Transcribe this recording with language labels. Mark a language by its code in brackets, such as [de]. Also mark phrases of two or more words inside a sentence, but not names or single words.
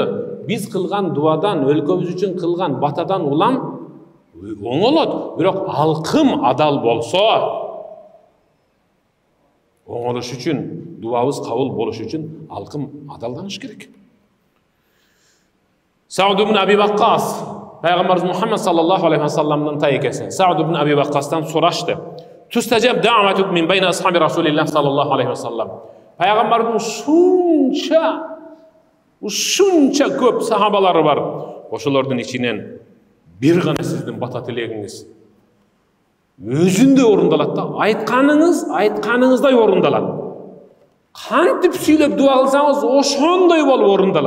[ky] Биз кылган дуадан, өлкөбүз үчүн кылган батадан улам оңолот. Бирок алкым адал болсо, оңолуш үчүн, дуабыз кабыл болуш үчүн алкым адалданыш керек. Сауд ибн Аби Ваккас, Пайгамбарыбыз Мухаммад [ar] صلى الله عليه وسلم [ky] тайкеси, Сауд ибн Аби Ваккастан сурашты. [ar] تستجاب دعوتك من بين أصحاب رسول الله صلى الله عليه وسلم. Пайгамбардын ушунча көп сахабалары бар. Ошолордун ичинен бир гана сиздин бата тилегиңиз өзүндө орундалат да. Айтканыңыздай орундалат. Кантип сүйлөп дуа кылсаңыз ошондой болуп орундалат.